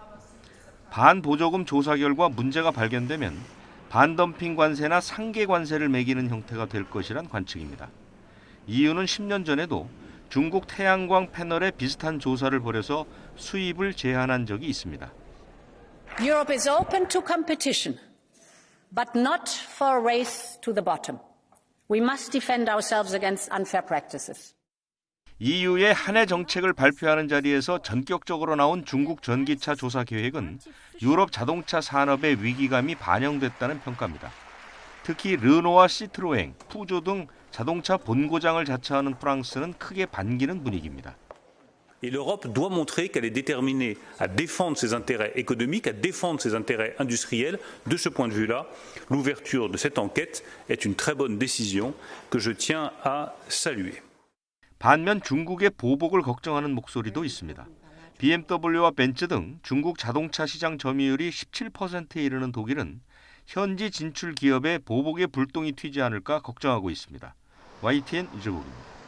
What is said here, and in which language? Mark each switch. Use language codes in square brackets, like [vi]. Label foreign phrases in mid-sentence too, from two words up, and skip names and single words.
[ko] 반보조금 조사 결과 문제가 발견되면 반덤핑 관세나 상계 관세를 매기는 형태가 될 것이란 관측입니다. EU는 10년 전에도 중국 태양광 패널에 비슷한 조사를 벌여서 수입을 제한한 적이 있습니다. [en] Europe is open to competition. But not for a race to the bottom. We must defend ourselves against unfair practices. [ko] EU의 한 해 정책을 발표하는 자리에서 전격적으로 나온 중국 전기차 조사 계획은 유럽 자동차 산업의 위기감이 반영됐다는 평가입니다. 특히 르노와 시트로엥, 푸조 등 자동차 본고장을 자처하는 프랑스는 크게 반기는 분위기입니다. [fr] Et l'Europe doit montrer qu'elle est déterminée à défendre ses intérêts économiques, à défendre ses intérêts industriels. De ce point de vue-là, l'ouverture de cette enquête est une très bonne décision que je tiens à saluer. [ko] 반면 중국의 보복을 걱정하는 목소리도 있습니다. BMW와 벤츠 등 중국 자동차 시장 점유율이 17%에 이르는 독일은 현지 진출 기업의 보복의 불똥이 튀지 않을까 걱정하고 있습니다. YTN 이재국입니다.